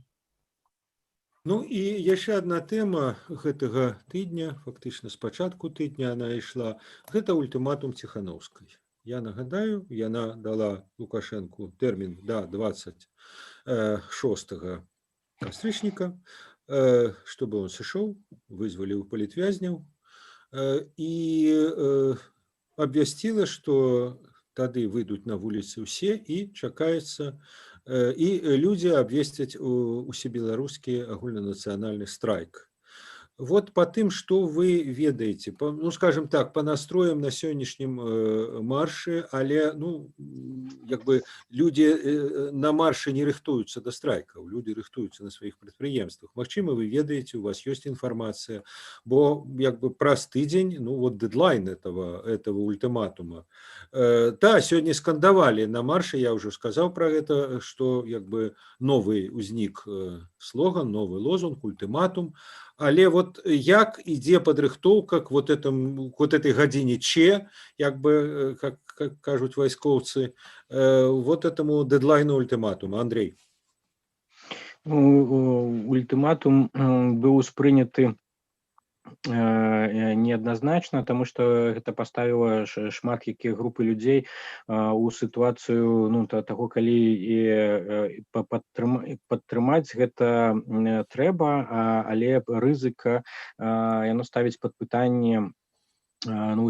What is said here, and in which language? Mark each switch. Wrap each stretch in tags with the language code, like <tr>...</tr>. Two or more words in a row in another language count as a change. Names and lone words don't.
<be>Ну і яшчэ одна тэма гэтага тыдня, фактычна з пачатку тыдня она ішла, гэта ультыматум Ціханаўскай. Я нагадаю, яна дала Лукашенку тэрмін да 26 кастрычніка,</be> <ru>чтобы он</ru> <be>сышоў, вызваліў палітвязняў і абвясціла, што тады выйдуць на вуліцы ўсе і чакаецца, і людзі абвесцяць усебеларускі агульнанацыянальны страйк. Вот по тым, что вы ведаеце, ну,</be> <ru>скажем так, по настроям</ru> <be>на сённяшнім марше, але, ну, як бы люди на марше не рыхтуюцца до страйкаў, люди рыхтуюцца на сваіх прадпрыемствах. Магчыма, вы ведаеце, у вас ёсць інфармацыя, бо як бы праз тыдзень, ну, вот дедлайн этого ультиматума. Да, сёння скандавалі на марше,</be> <ru>я уже сказал про это, что</ru> <be>як бы новый узнік слоган, новый лозунг, ультиматум. Але вот як ідзе падрыхтоўка к</be> <ru>вот этой</ru> <be>гадзіне Ч, як бы, как кажуць вайскоўцы, вот этому дедлайну ультиматума. Андрей. Ультиматум быў успрыняты неадназначна, тому што гэта паставіла шмат якія групы людзей у сітуацыю, ну, таго, калі падтрымаць гэта трэба, але рызыка яно ставіць пад пытанне, ну,</be>